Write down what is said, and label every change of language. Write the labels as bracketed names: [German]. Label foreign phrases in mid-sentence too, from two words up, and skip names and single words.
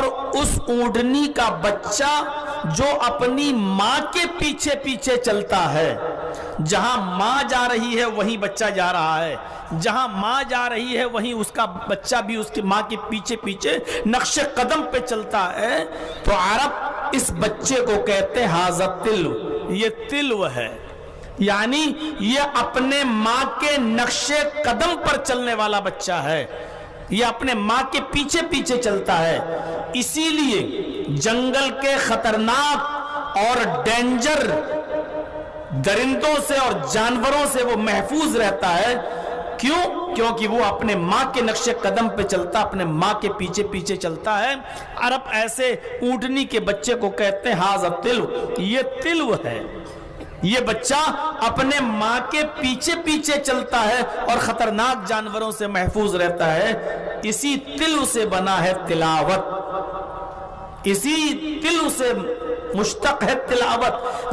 [Urdu] اس اونٹنی کا بچہ جو اپنی ماں کے پیچھے پیچھے چلتا ہے، جہاں ماں جا رہی ہے وہیں بچہ جا رہا ہے، جہاں ماں جا رہی ہے وہیں اس کا بچہ بھی اس کی ماں کے پیچھے پیچھے نقش قدم پہ چلتا ہے، تو عرب اس بچے کو کہتے ہیں [Arabic] ھذا تلو، [Urdu] یہ تلو ہے، یعنی یہ اپنے ماں کے نقش قدم پر چلنے والا بچہ ہے، یہ اپنے ماں کے پیچھے پیچھے چلتا ہے۔ اسی لیے جنگل کے خطرناک اور ڈینجر درندوں سے اور جانوروں سے وہ محفوظ رہتا ہے۔ کیوں؟ کیونکہ وہ اپنے ماں کے نقش قدم پہ چلتا، اپنے ماں کے پیچھے پیچھے چلتا ہے۔ عرب ایسے اونٹنی کے بچے کو کہتے ہیں [Arabic] ھذا تلو، [Urdu] یہ تلو ہے، یہ بچہ اپنے ماں کے پیچھے پیچھے چلتا ہے اور خطرناک جانوروں سے محفوظ رہتا ہے۔ اسی تلو سے بنا ہے تلاوت، اسی تلو سے مشتق ہے تلاوت۔